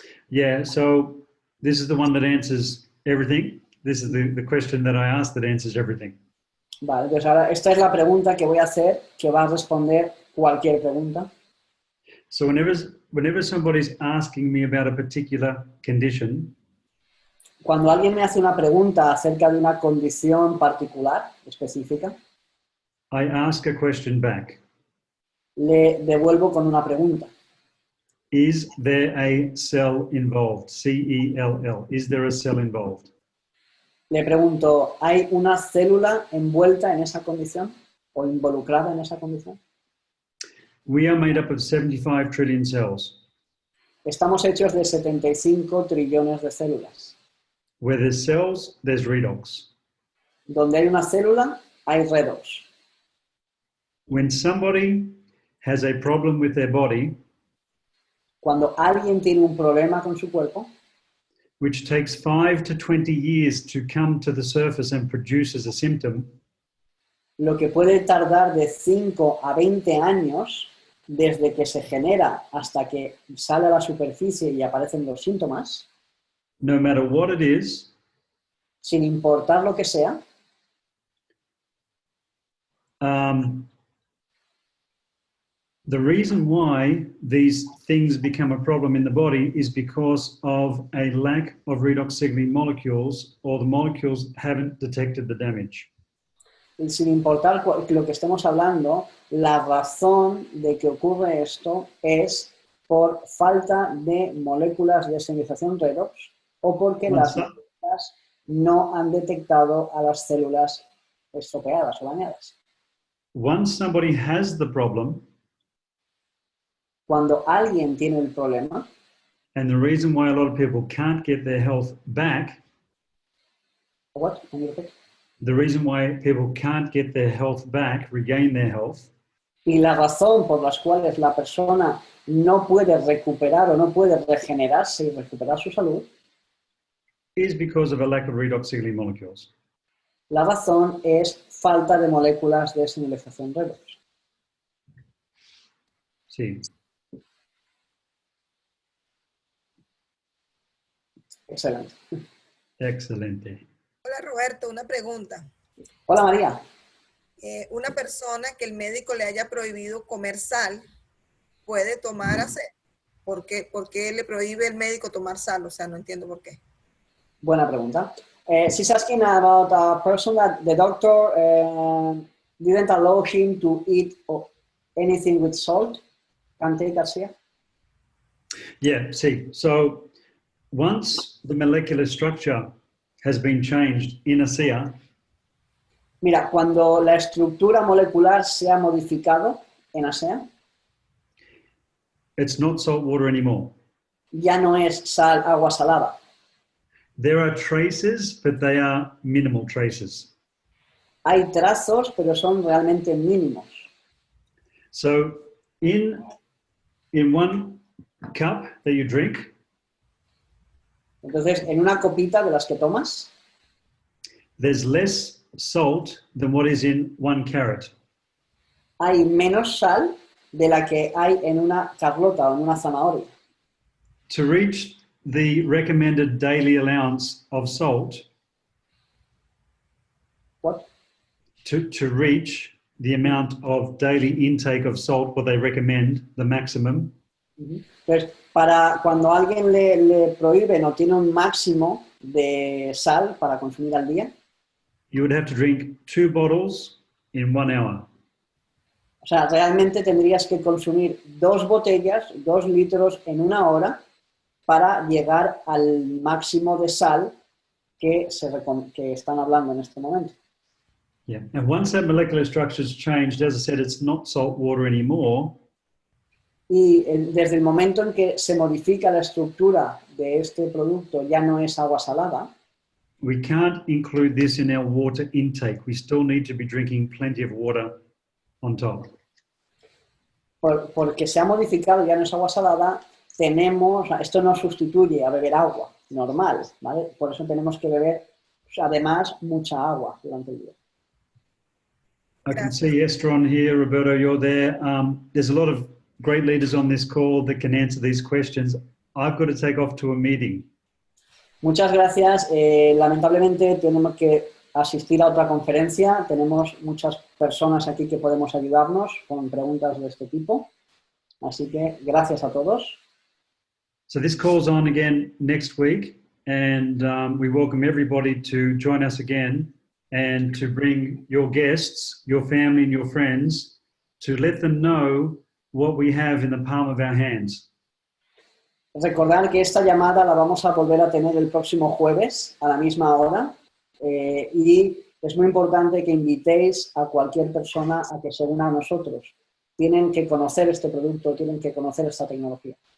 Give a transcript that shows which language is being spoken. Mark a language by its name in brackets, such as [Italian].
[English] Yeah, so this is the one that answers everything. This is the question that I asked that answers everything. [Spanish] Vale, pues ahora esta es la pregunta que voy a hacer, que va a responder cualquier pregunta. [English] So whenever somebody's asking me about a particular condition, [Spanish] Cuando alguien me hace una pregunta acerca de una condición particular, específica, [English] I ask a question back. [Spanish] le devuelvo con una pregunta. [English] Is there a cell involved? C-E-L-L. Is there a cell involved? [Spanish] Le pregunto, ¿hay una célula envuelta en esa condición o involucrada en esa condición? [English] We are made up of 75 trillion cells. [Spanish] Estamos hechos de 75 trillones de células. [English] Where there's cells, there's redox. [Spanish] Donde hay una célula, hay redox. [English] When somebody has a problem with their body, [Spanish] Cuando alguien tiene un problema con su cuerpo, [English] which takes 5 to 20 years to come to the surface and produces a symptom, [Spanish] lo que puede tardar de 5 a 20 años desde que se genera hasta que sale a la superficie y aparecen los síntomas, [English] no matter what it is, [Spanish] sin importar lo que sea, [English] the reason why these things become a problem in the body is because of a lack of redox signaling molecules, or the molecules haven't detected the damage. [Spanish] y sin importar lo que estemos hablando, la razón de que ocurre esto es por falta de moléculas de señalización redox o porque las moléculas no han detectado a las células estropeadas o dañadas. [English] Once somebody has the problem, [Spanish] Cuando alguien tiene el problema, [English] and the reason why a lot of people can't get their health back, what? Can you repeat? the reason why people can't get their health back, regain their health, [Spanish] Y la razón por las cuales la persona no puede recuperar o no puede regenerarse y recuperar su salud, [English] is because of a lack of redox signaling molecules. [Spanish] la razón es falta de moléculas de señalización redox. Sí. Excelente. Excelente. Hola Roberto, una pregunta. Hola María. Una persona que el médico le haya prohibido comer sal, ¿puede tomar hace? ¿Por qué le prohíbe el médico tomar sal? O sea, no entiendo por qué. Buena pregunta. [English] She's asking about a person that the doctor didn't allow him to eat anything with salt. Can take ASEA? Yeah, see, so once the molecular structure has been changed in ASEA, [Spanish] Mira, cuando la estructura molecular se ha modificado en ASEA, [English] it's not salt water anymore. [Spanish] ya no es sal, agua salada. [English] There are traces, but they are minimal traces. [Spanish] Hay trazos, pero son realmente mínimos. [English] So in one cup that you drink, [Spanish] Entonces, en una copita de las que tomas, [English] there's less salt than what is in 1 carrot. [Spanish] hay menos sal de la que hay en una carlota o en una zanahoria. [English] To reach the recommended daily allowance of salt, What? to reach the amount of daily intake of salt, what they recommend, the maximum, [Spanish] Entonces, para cuando alguien le prohíben o tiene un máximo de sal para consumir al día, [English] you would have to drink 2 bottles in 1 hour. [Spanish] o sea, realmente tendrías que consumir 2 botellas, 2 litros en 1 hora para llegar al máximo de sal que están hablando en este momento. [English] Yeah. And once that molecular structure's changed, as I said, it's not salt water anymore. [Spanish] Y desde el momento en que se modifica la estructura de este producto, ya no es agua salada, [English] we can't include this in our water intake. We still need to be drinking plenty of water on top. [Spanish] porque se ha modificado, ya no es agua salada, esto no sustituye a beber agua normal, ¿vale? Por eso tenemos que beber, además, mucha agua durante el día. [English] I can see Esther on here, Roberto, you're there. There's a lot of great leaders on this call that can answer these questions. I've got to take off to a meeting. [Spanish] Muchas gracias. Lamentablemente tenemos que asistir a otra conferencia. Tenemos muchas personas aquí que podemos ayudarnos con preguntas de este tipo. Así que gracias a todos. [English] So this call's on again next week, and we welcome everybody to join us again and to bring your guests, your family and your friends to let them know what we have in the palm of our hands. [Spanish] Recordad que esta llamada la vamos a volver a tener el próximo jueves a la misma hora y es muy importante que invitéis a cualquier persona a que se una a nosotros. Tienen que conocer este producto, tienen que conocer esta tecnología.